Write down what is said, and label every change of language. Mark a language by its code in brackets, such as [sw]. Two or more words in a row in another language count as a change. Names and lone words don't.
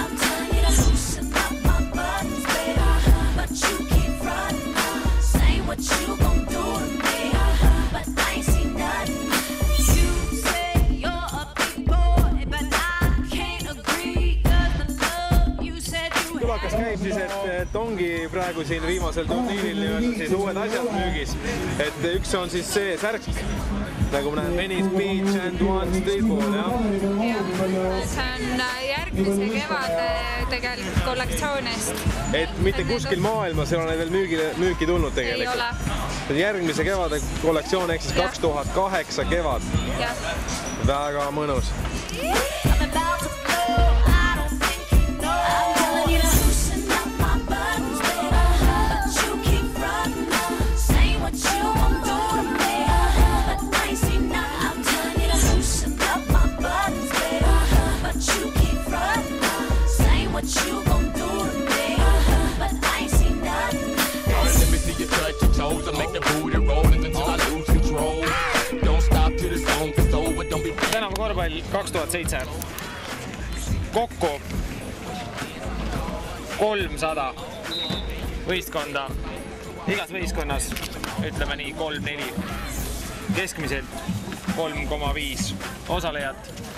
[en] I'm telling you to loosen up my buttons, baby, but you keep running. Say what you gon' do to me, but I ain't seen nothing. You say you're a big boy, but I can't agree, 'cause the love you said you [et] Tulakas käib siis, et ongi praegu siin viimasel turniiril siis uued asjad müügis. Et üks on siis see särk, nagu näen, Venice Beach and One Streetball, jah? See on järgmise kevade tegelikult kollektsioonist. Et mitte kuskil maailmas ei ole veel müüki tulnud tegelikult? Ei ole. Järgmise kevade kollektsioon ehk siis 2008 kevad. Jah. Väga mõnus. [en] I'm about to blow. I don't think you know. I'm telling you to loosen up my buttons, baby, but you keep running. Say what you gon' do to me, but I ain't seen nothing. I'm telling you to loosen up my buttons, baby, but you keep running. Say what you gon' do to me, but I ain't seen nothing. Let me see you touch your toes and make the booty roll until I lose control. Don't stop till the song is over. Don't be. [et] Tänava korvpall 2007. Kokku 300 võistkonda. Igas võistkonnas ütleme nii 3-4. Keskmiselt 3,5 osalejat.